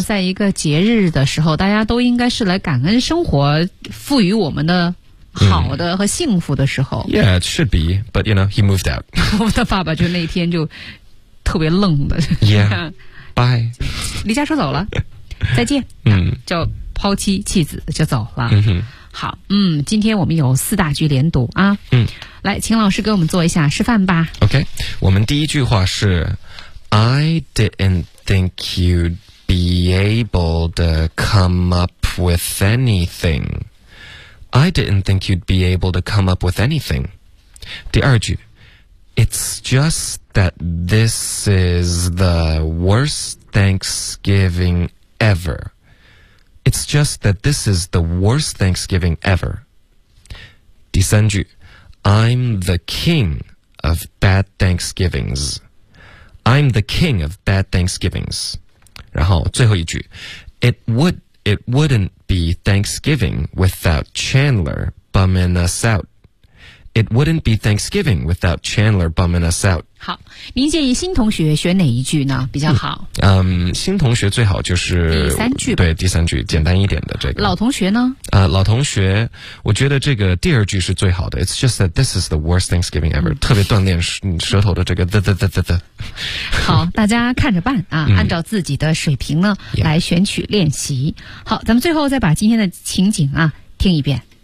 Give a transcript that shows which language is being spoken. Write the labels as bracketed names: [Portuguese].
[Chinese] 在一个节日的时候大家都应该是来感恩生活赋予我们的好的和幸福的时候、 [English] yeah, it should be, but you know, he moved out [Chinese] 我的爸爸就那天就特别愣的 [English] yeah, bye [Chinese] 离家出走了再见、就抛妻弃子就走了、好今天我们有四大句连读啊来请老师给我们做一下示范吧 [English] OK [Chinese] 我们第一句话是 [English] I didn't think you'd be able to come up with anything I didn't think you'd be able to come up with anything [Chinese] 第二句 [English] It's just that this is the worst Thanksgiving ever. It's just that this is the worst Thanksgiving ever. [Chinese] 第三句 [English] I'm the king of bad Thanksgivings. I'm the king of bad Thanksgivings. [Chinese] 然后最后一句 [English] It wouldn't be Thanksgiving without Chandler bumming us out. It wouldn't be Thanksgiving without Chandler bumming us out. [Chinese] 好，您建议新同学选哪一句呢？比较好。新同学最好就是第三句，对，第三句简单一点的这个。老同学呢？老同学，我觉得这个第二句是最好的。 [English] It's just that this is the worst Thanksgiving ever.、 [Chinese] 特别锻炼舌头的这个。好，大家看着办啊，按照自己的水平呢、来选取练习。好，咱们最后再把今天的情景啊听一遍。